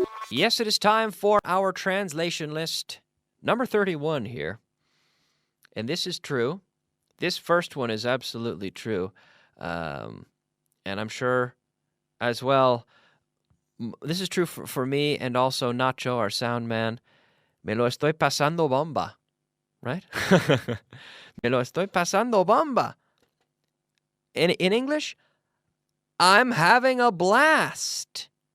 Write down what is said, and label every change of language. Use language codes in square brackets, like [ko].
[en] Yes, it is time for our translation list number 31 here. And this is true. This first one is absolutely true. And I'm sure as well, this is true for me and also Nacho, our sound man. [es] Me lo estoy pasando bomba. [en] Right? [es] Me lo estoy pasando bomba. [en] In English, I'm having a blast.